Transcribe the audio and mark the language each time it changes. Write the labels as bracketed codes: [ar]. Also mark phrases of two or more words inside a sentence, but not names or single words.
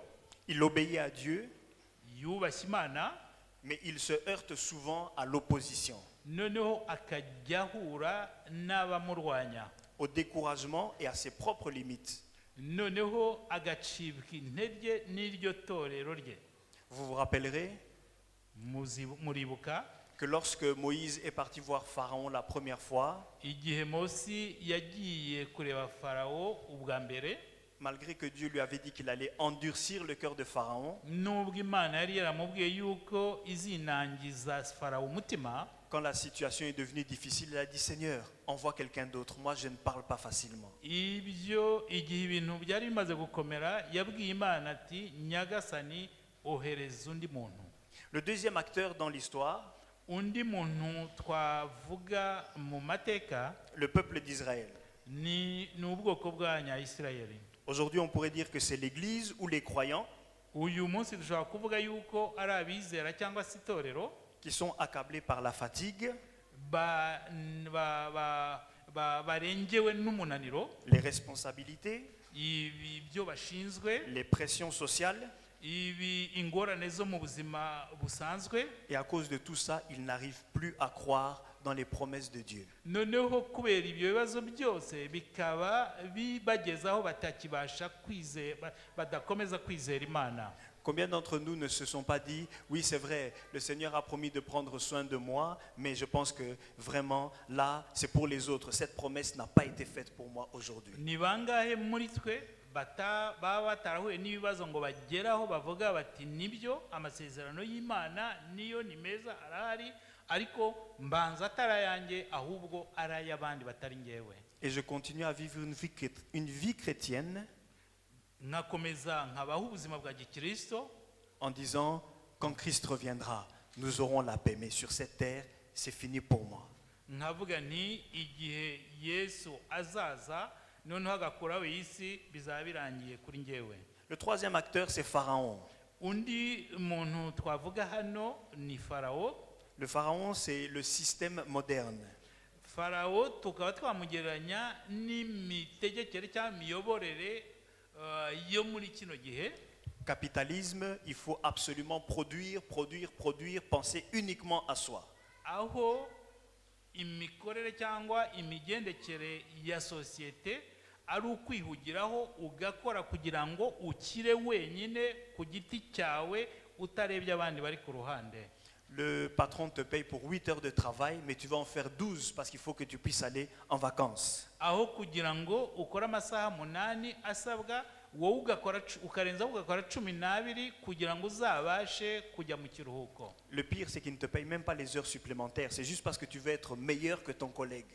[fr] Il obéit à Dieu, [rw] Yubashye Imana, [fr] mais il se heurte souvent à l'opposition, [rw] noneho akajya ahura n'abamurwanya, [fr] au découragement et à ses propres limites. [rw] noneho agacibwa intege n'iryo torero rye. [fr] Vous vous rappellerez [rw] Muribuka [fr] que lorsque Moïse est parti voir Pharaon la première fois, [rw] igihe Mose yagiye kureba Farawo ubwa mbere, [fr] malgré que Dieu lui avait dit qu'il allait endurcir le cœur de Pharaon, [rw] nubwo Imana yari yaramubwiye yuko izinangiza Farawo umutima, [fr] quand la situation est devenue difficile, il a dit: Seigneur, envoie quelqu'un d'autre, moi je ne parle pas facilement. [rw] ibyo igihe ibintu byari bimaze gukomera yabwiye Imana ati nyagasani ohereza undi muntu. [fr] Le deuxième acteur dans l'histoire, [rw] Undi muntu twavuga mu mateka [fr] le peuple d'Israël. [rw] ni ubwoko bw'Abanyayisirayeli. [fr] Aujourd'hui, on pourrait dire que c'est l'église ou les croyants [rw] Uyu munsi dushobora kuvuga yuko ari abizera cyangwa se itorero [fr] qui sont accablés par la fatigue, [rw] barengewe n'umunaniro, [fr] les responsabilités, [rw] ibyo bashinzwe, [fr] les pressions sociales, [rw] ingorane zo mu buzima busanzwe. [fr] et à cause de tout ça, ils n'arrivent plus à croire dans les promesses de Dieu. [rw] Noneho kubera ibyo bibazo byose bikaba bibagezaho batakibasha kwizera, badakomeza kwizera Imana. [fr] Combien d'entre nous ne se sont pas dit: oui, c'est vrai, le Seigneur a promis de prendre soin de moi, mais je pense que vraiment là, c'est pour les autres. Cette promesse n'a pas été faite pour moi aujourd'hui. [rw] Ni bangahe muri twe baba batarahuye n'ibibazo ngo bageraho bavuga bati nibyo amasezerano y'Imana niyo ni meza arahari, ariko mbanza atarayanjye ahubwo arayabandi batari ngewe. [fr] Et je continue à vivre une vie chrétienne [rw] Nkakomeza nkabaho ubuzima bwa gikristo [fr] en disant: quand Christ reviendra, nous aurons la paix, mais sur cette terre, c'est fini pour moi. [rw] nkavuga nti igihe Yesu azaza noneho agakuraho isi bizaba birangiye kuri ngewe. [fr] Le troisième acteur, c'est Pharaon. [rw] Undi muntu twavuga hano ni Farawo. [fr] Le Pharaon, c'est le système moderne. [rw] Farawo tukaba twamugereranya n'imitegekere cyangwa imiyoborere yo muri kino gihe. [fr] Capitalisme, il faut absolument produire, penser uniquement à soi. [rw] Aho imikorere cyangwa imigendekere ya sosiyete ari ukwihugiraho ugakora kugira ngo ukire wenyine ku giti cyawe utarebye abandi bari ku ruhande. [fr] Le patron te paye pour 8 heures de travail, mais tu vas en faire 12 parce qu'il faut que tu puisses aller en vacances. [rw] Aho kugira ngo ukore amasaha 8 asabwa, wowe ugakora ukarenzaho ugakora 12 kugira ngo uzabashe kujya mu kiruhuko. [fr] Le pire, c'est qu'il ne te paye même pas les heures supplémentaires. C'est juste parce que tu veux être meilleur que ton collègue.